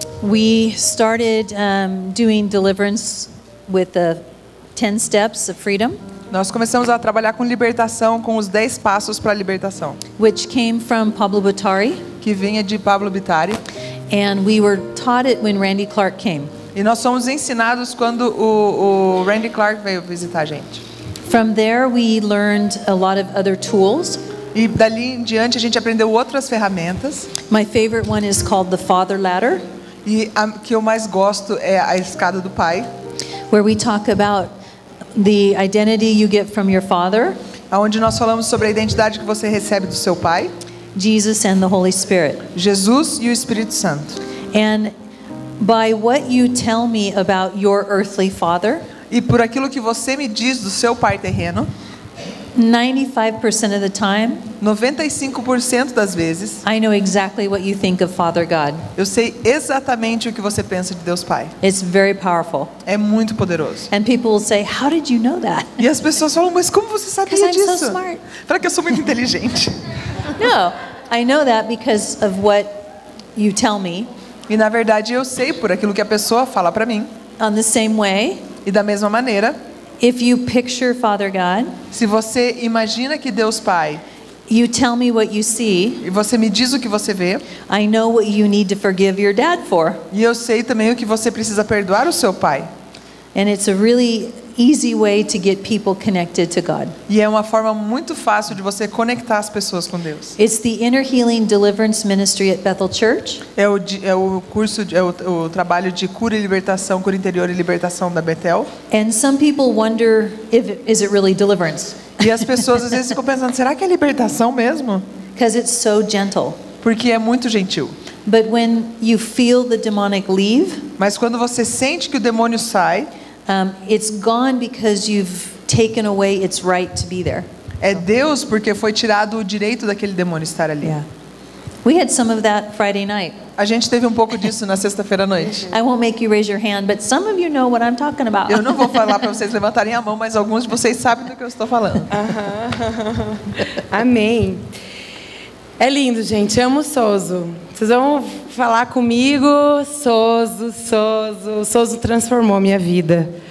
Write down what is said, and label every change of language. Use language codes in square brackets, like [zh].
[en] we started doing deliverance with the 10 steps of freedom, [pt] nós começamos a trabalhar com libertação, com os 10 passos para a libertação, [en] which came from Pablo Butari, [pt] que vinha de Pablo Butari. [en] and we were taught it when Randy Clark came. [pt] E nós fomos ensinados quando o Randy Clark veio visitar a gente. [en] From there, we learned a lot of other tools. [pt] E dali em diante a gente aprendeu outras ferramentas. [en] My favorite one is called the Father Ladder, [pt] E a que eu mais gosto é a escada do Pai, [en] where we talk about the identity you get from your Father, [pt] onde nós falamos sobre a identidade que você recebe do seu Pai, [en] Jesus, and the Holy Spirit. [pt] Jesus e o Espírito Santo. [en] And by what you tell me about your earthly father, [pt] E por aquilo que você me diz do seu pai terreno, [en] 95% of the time, [pt] 95% das vezes, [en] I know exactly what you think of Father God. [pt] eu sei exatamente o que você pensa de Deus Pai. [en] It's very powerful. [pt] É muito poderoso. [en] And people will say, how did you know that? [pt] E as pessoas falam, mas como você sabia [en] 'Cause I'm so [pt] disso? [en] smart. [pt] Fala que eu sou muito inteligente. [en] No, I know that because of what you tell me. [pt] E na verdade eu sei por aquilo que a pessoa fala para mim. [en] On the same way, [pt] E da mesma maneira, [en] if you picture Father God, [pt] se você imagina que Deus Pai, [en] you tell me what you see, [pt] e você me diz o que você vê, [en] I know what you need to forgive your dad for. [pt] e eu sei também o que você precisa perdoar o seu pai. [en] And it's a really easy way to get people connected to God. [pt] E é uma forma muito fácil de você conectar as pessoas com Deus. [en] It's the Inner Healing Deliverance Ministry at Bethel Church. [pt] É o curso, o trabalho de cura e libertação, cura interior e libertação da Bethel. [en] And some people wonder is it really deliverance? [pt] E as pessoas às vezes ficam pensando, será que é libertação mesmo? [en] Because it's so gentle. [pt] Porque é muito gentil. [en] But when you feel the demonic leave, [pt] Mas quando você sente que o demônio sai, [en] it's gone because you've taken away its right to be there. [pt] é Deus porque foi tirado o direito daquele demônio estar ali. [en] Yeah. We had some of that Friday night. [pt] A gente teve um pouco disso na sexta-feira à noite. [en] I won't make you raise your hand, but some of you know what I'm talking about. [pt] Eu não vou falar para vocês levantarem a mão, mas alguns de vocês sabem do que eu estou falando. Amém. É lindo, gente. Amo Souzo. Vocês vão falar comigo. Souzo transformou minha vida.